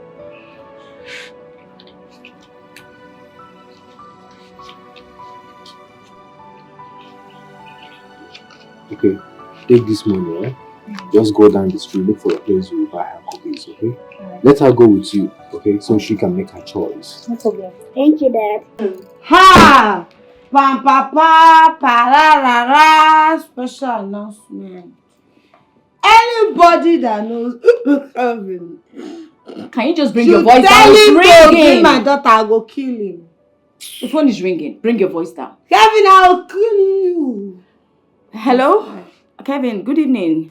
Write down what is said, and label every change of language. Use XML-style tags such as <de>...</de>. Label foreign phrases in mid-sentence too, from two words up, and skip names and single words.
<en>Okay, take this money, right? Just go down the street, look for a place you will buy her cookies, okay? Let her go with you, okay? So she can make her choice. No problem. Thank you, Dad. Ha! Pam pa pa pa la la la. Special announcement. Anybody Nobody that knows Kevin. Can you just bring You your voice down? tell him It's to bring ringing. my daughter, I go kill him. The phone is ringing. Bring your voice down. Kevin, I'll kill you. Hello? Kevin, good evening.</en>